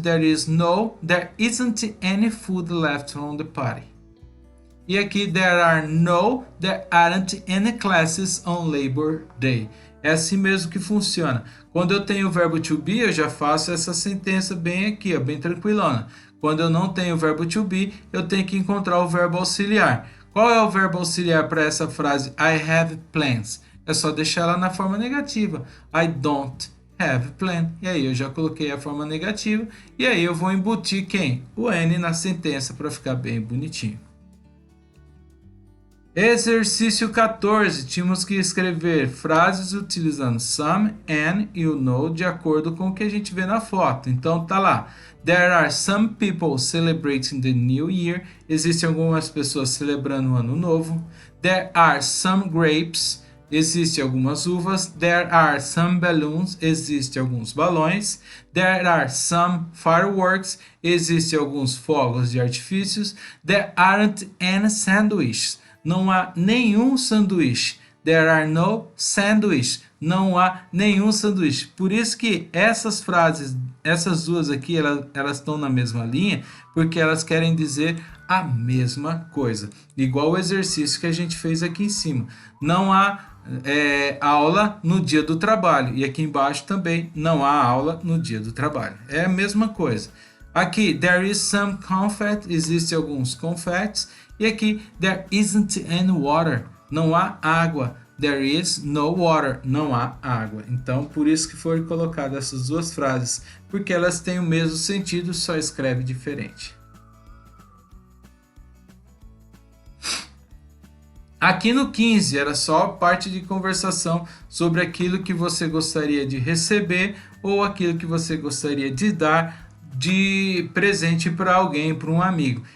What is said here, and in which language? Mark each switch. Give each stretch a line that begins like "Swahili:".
English: There isn't any food left from the party.
Portuguese: E aqui
English: there aren't any classes on Labor Day.
Portuguese: É assim mesmo que funciona. Quando eu tenho o verbo to be, eu já faço essa sentença bem aqui, ó, bem tranquilona. Quando eu não tenho o verbo to be, eu tenho que encontrar o verbo auxiliar. Qual é o verbo auxiliar para essa frase
English: I have plans?
Portuguese: É só deixar ela na forma negativa.
English: I don't have plan.
Portuguese: E aí eu já coloquei a forma negativa. E aí eu vou embutir quem? O N na sentença para ficar bem bonitinho. Exercício 14. Tínhamos que escrever frases utilizando some, and e o no de acordo com o que a gente vê na foto. Então tá lá.
English: There are some people celebrating the new year.
Portuguese: Existem algumas pessoas celebrando o ano novo.
English: There are some grapes.
Portuguese: Existem algumas uvas.
English: There are some balloons.
Portuguese: Existem alguns balões.
English: There are some fireworks.
Portuguese: Existem alguns fogos de artifícios.
English: There aren't any sandwiches.
Portuguese: Não há nenhum sanduíche.
English: There are no sandwich.
Portuguese: Não há nenhum sanduíche. Por isso que essas frases, essas duas aqui, elas estão na mesma linha, porque elas querem dizer a mesma coisa. Igual o exercício que a gente fez aqui em cima. Não há aula no dia do trabalho. E aqui embaixo também não há aula no dia do trabalho. É a mesma coisa. Aqui,
English: there is some confetti.
Portuguese: Existem alguns confetes. E aqui,
English: there isn't any water.
Portuguese: Não há água.
English: There is no water.
Portuguese: Não há água. Então, por isso que foram colocadas essas duas frases. Porque elas têm o mesmo sentido, só escreve diferente. Aqui no 15 era só parte de conversação sobre aquilo que você gostaria de receber ou aquilo que você gostaria de dar de presente para alguém, para um amigo.